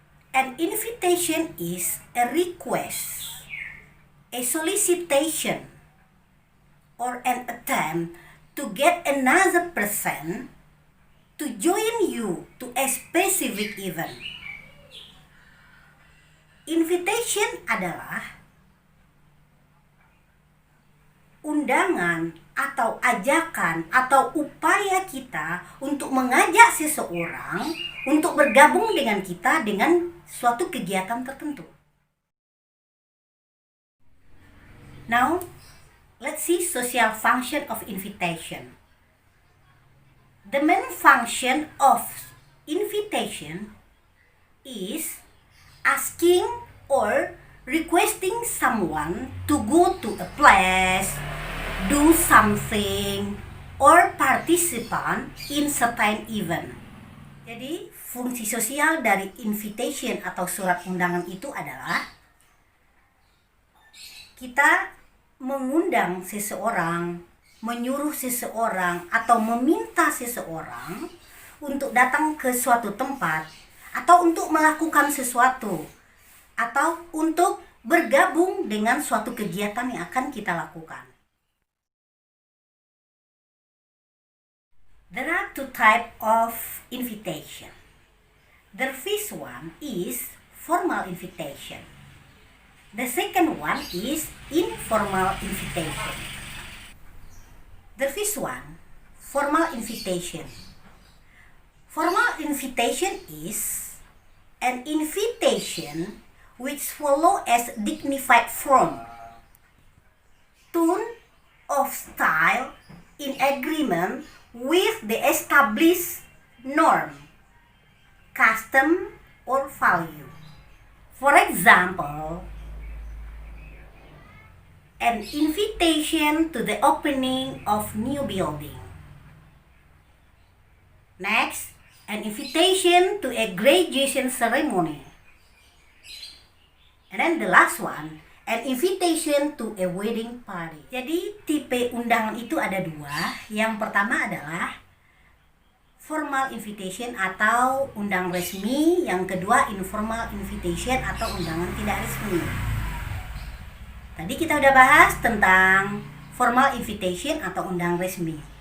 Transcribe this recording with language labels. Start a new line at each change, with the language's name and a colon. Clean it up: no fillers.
English: An invitation is a request, a solicitation, or an attempt to get another person to join you to a specific event.
Indonesian: Invitation adalah undangan atau ajakan atau upaya kita untuk mengajak seseorang untuk bergabung dengan kita dengan suatu kegiatan tertentu.
English: Now, let's see social function of invitation. The main function of invitation is asking or requesting someone to go to a place, do something, or participate in certain event.
Indonesian: Jadi, fungsi sosial dari invitation atau surat undangan itu adalah kita mengundang seseorang, menyuruh seseorang, atau meminta seseorang untuk datang ke suatu tempat, atau untuk melakukan sesuatu, atau untuk bergabung dengan suatu kegiatan yang akan kita lakukan.
English: There are two types of invitation. The first one is formal invitation. The second one is informal invitation. The first one, formal invitation. Formal invitation is an invitation which follow as dignified form, tone of style in agreement with the established norm, custom, or value. For example, an invitation to the opening of new building. Next, an invitation to a graduation ceremony. And then the last one, an invitation to a wedding party.
Indonesian: Jadi tipe undangan itu ada dua. Yang pertama adalah formal invitation atau undangan resmi. Yang kedua informal invitation atau undangan tidak resmi. Tadi kita udah bahas tentang formal invitation atau undangan resmi.